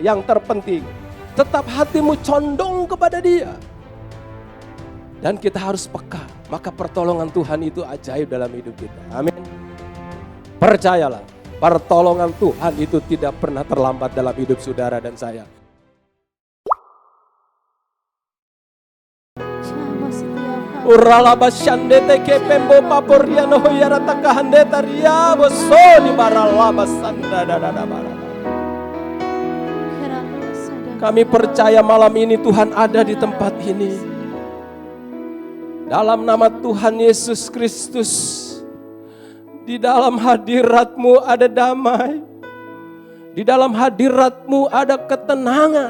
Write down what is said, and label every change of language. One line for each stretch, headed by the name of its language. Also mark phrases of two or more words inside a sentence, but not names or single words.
Indonesian: Yang terpenting, tetap hatimu condong kepada dia. Dan kita harus peka, maka pertolongan Tuhan itu ajaib dalam hidup kita. Amin. Percayalah, pertolongan Tuhan itu tidak pernah terlambat dalam hidup saudara dan saya. Uralaba shandete ke pembo paporiano yarata kahandeta ria bosoni baralaba sanda dada bara. Kami percaya malam ini Tuhan ada di tempat ini. Dalam nama Tuhan Yesus Kristus, di dalam hadirat-Mu ada damai. Di dalam hadirat-Mu ada ketenangan.